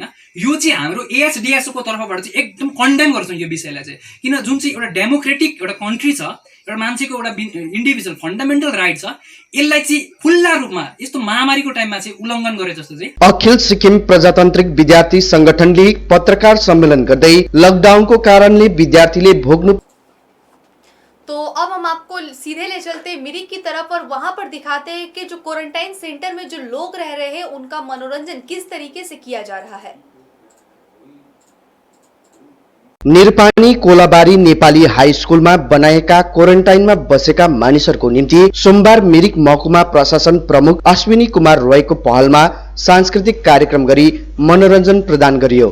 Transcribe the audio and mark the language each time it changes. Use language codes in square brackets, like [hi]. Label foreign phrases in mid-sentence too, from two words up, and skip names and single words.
[ne] यो चाहिँ हाम्रो एएसडिएसओको तर्फबाट चाहिँ एकदम कन्डेम गर्छौँ यो विषयलाई चाहिँ, किन जुन चाहिँ एउटा डेमोक्रेटिक एउटा कन्ट्री छ, एउटा मान्छेको एउटा [en] individual fundamental right [ne] छ, यसलाई चाहिँ खुल्ला रूपमा यस्तो महामारीको टाइममा चाहिँ उल्लङ्घन गरे जस्तो चाहिँ अखिल सिक्किम प्रजातान्त्रिक विद्यार्थी संगठनले पत्रकार सम्मेलन गर्दै लकडाउनको कारणले विद्यार्थीले भोग्नु। [hi] तो अब हम आपको सीधे ले चलते हैं मिरिक की तरफ और वहां पर दिखाते हैं कि जो क्वारंटाइन सेंटर में जो लोग रह रहे हैं उनका मनोरंजन किस तरीके से किया जा रहा है। [ne] निरपानी कोलाबारी नेपाली हाई स्कुलमा बनाएका क्वारेन्टाइनमा बसेका मानिसहरूको निम्ति सोमबार मिरिक महकुमा प्रशासन प्रमुख अश्विनी कुमार रोयको पहलमा सांस्कृतिक कार्यक्रम गरी मनोरञ्जन प्रदान गरियो।